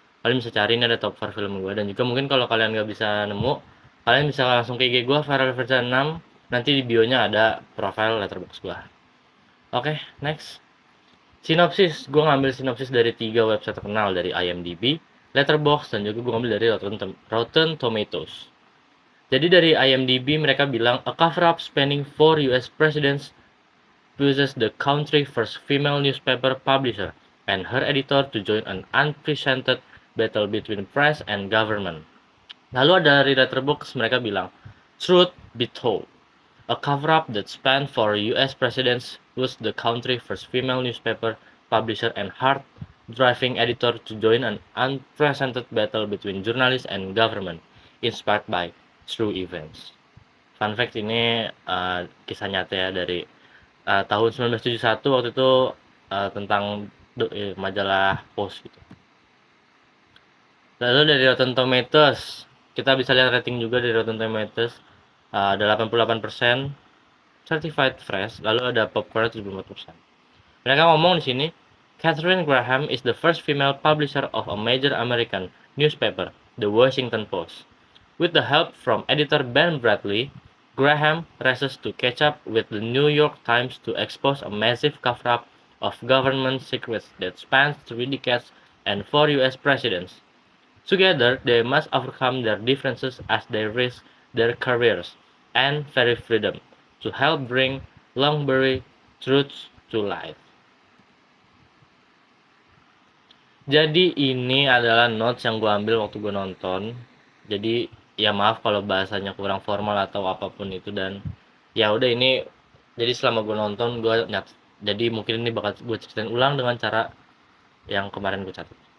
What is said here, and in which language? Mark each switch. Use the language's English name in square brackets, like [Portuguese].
[Indonesian] Kalian bisa cari, ini ada top 4 film gua, dan juga mungkin kalau kalian nggak bisa nemu, kalian bisa langsung ke IG gua Farel Versa 6. Nanti di bio-nya ada profile letterbox gua. Oke, next. Sinopsis, gua ngambil sinopsis dari 3 website terkenal, dari IMDb, Letterboxd, dan juga gua ngambil dari Rotten Tomatoes. Jadi dari IMDb mereka bilang [English] a cover-up spanning 4 US presidents pushes the country's first female newspaper publisher and her editor to join an unprecedented battle between press and government. [Indonesian] Lalu ada dari Letterboxd mereka bilang, [English] Truth Be Told, a cover-up that spanned 4 US presidents pushed the country's first female newspaper publisher and hard-driving editor to join an unprecedented battle between journalists and government, inspired by true events. Fun fact, [Indonesian] ini kisah nyata ya dari tahun 1971 waktu itu, tentang majalah Post gitu. Lalu dari Rotten Tomatoes, kita bisa lihat rating juga dari Rotten Tomatoes, ada 88%, certified fresh, lalu ada popcorn 74%. Mereka ngomong di sini, [English] Katharine Graham is the first female publisher of a major American newspaper, The Washington Post. With the help from editor Ben Bradley, Graham races to catch up with the New York Times to expose a massive cover-up of government secrets that spans 3 decades and 4 US presidents. Together, they must overcome their differences as they risk their careers and very freedom to help bring long-buried truths to life. [Indonesian] Jadi ini adalah notes yang gue ambil waktu gue nonton. Jadi ya maaf kalau bahasanya kurang formal atau apapun itu, dan ya udah ini, jadi selama gue nonton gue nyat, jadi mungkin ini bakal gue ceritain ulang dengan cara yang kemarin gue catat.